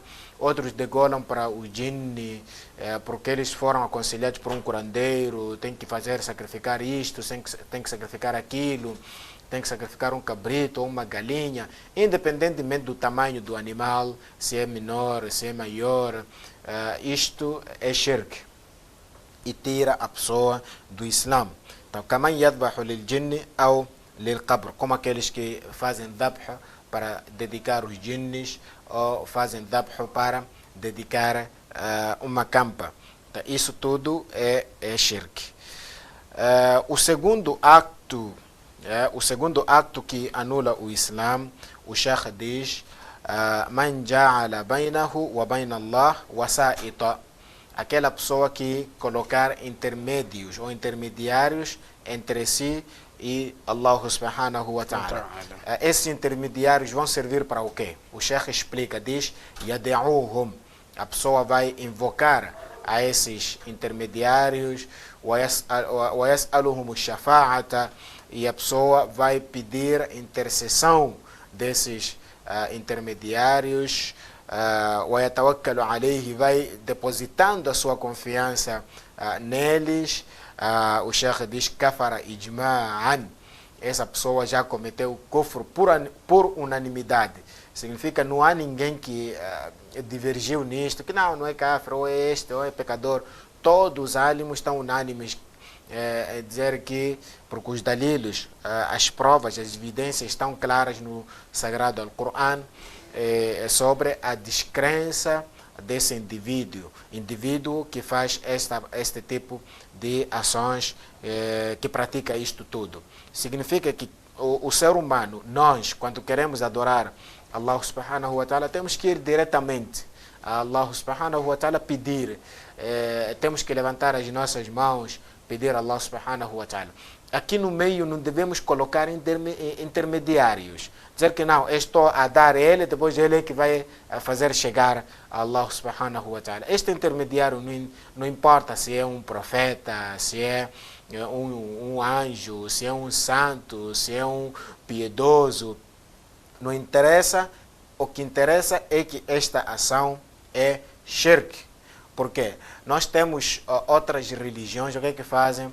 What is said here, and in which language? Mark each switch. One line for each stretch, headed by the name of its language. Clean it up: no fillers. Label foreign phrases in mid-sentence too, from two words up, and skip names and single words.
Portuguese: Outros degolam para o jinni, porque eles foram aconselhados por um curandeiro, tem que sacrificar isto, tem que sacrificar aquilo, tem que sacrificar um cabrito ou uma galinha, independentemente do tamanho do animal, se é menor, se é maior, isto é shirk e tira a pessoa do Islã. Então,
Arabic: كمن يذبح للجني ou للقبر,
Portuguese: como aqueles que fazem dhabh para dedicar os jinnis, ou fazem dhabh para dedicar uma campa. Então, isso tudo é shirk. O segundo acto que anula o Islã, o Sheikh diz,
Arabic: من جعل بينه وبين الله وسائط,
Portuguese: aquela pessoa que colocar intermédios ou intermediários entre si e Allah
Arabic: سبحانه وتعالى.
Portuguese: Esses intermediários vão servir para o quê? O Sheikh explica, diz, yad'uhum, a pessoa vai invocar a esses intermediários,
Arabic: ويسألهم الشفاعة,
Portuguese: e a pessoa vai pedir intercessão desses intermediários,
Arabic: ويتوكل عليه,
Portuguese: vai depositando a sua confiança neles. O Sheikh diz,
Arabic: كفر إجماعا,
Portuguese: essa pessoa já cometeu kufr por unanimidade. Significa não há ninguém que divergiu nisto, que não é kafir, ou é este, ou é pecador. Todos os álamos estão unânimes dizer que, porque os dalilos, as provas, as evidências estão claras no Sagrado Alcorão sobre a descrença desse indivíduo que faz este tipo de ações, que pratica isto tudo. Significa que o ser humano, nós, quando queremos adorar Allah
Arabic: سبحانه وتعالى,
Portuguese: temos que ir diretamente a Allah
Arabic: سبحانه وتعالى
Portuguese: pedir, temos que levantar as nossas mãos, pedir a Allah
Arabic: سبحانه وتعالى.
Portuguese: Aqui no meio não devemos colocar intermediários. Dizer que não, eu estou a dar a ele, depois ele é que vai fazer chegar a Allah
Arabic: سبحانه وتعالى.
Portuguese: Este intermediário não importa se é um profeta, se é um anjo, se é um santo, se é um piedoso. Não interessa. O que interessa é que esta ação é shirk. Porque nós temos outras religiões, o que é que fazem?